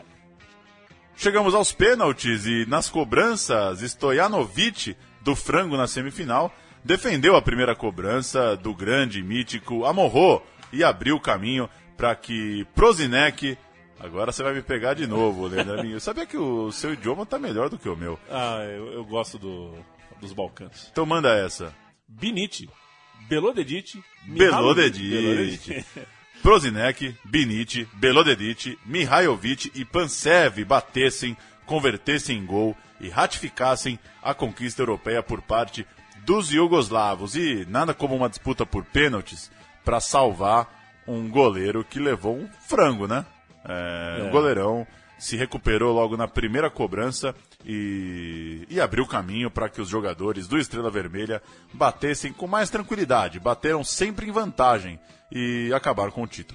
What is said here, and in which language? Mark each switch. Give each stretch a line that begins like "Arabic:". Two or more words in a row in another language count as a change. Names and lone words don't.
Portuguese: Chegamos aos pênaltis e nas cobranças, Stojanovic, do frango na semifinal, defendeu a primeira cobrança do grande mítico Amorô e abriu o caminho para que Prozinec... Agora você vai me pegar de novo, Leandro. Eu sabia que o seu idioma tá melhor do que o meu. Eu gosto dos Balcãs. Então manda essa. Binic, Belodedic, Prozinec, Binic, Belodedic, Mihailovic e Pansev batessem, convertessem em gol e ratificassem a conquista europeia por parte dos iugoslavos. E nada como uma disputa por pênaltis para salvar um goleiro que levou um frango, né? O goleirão se recuperou logo na primeira cobrança e abriu caminho para que os jogadores do Estrela Vermelha batessem com mais tranquilidade, bateram sempre em vantagem e acabaram com o título.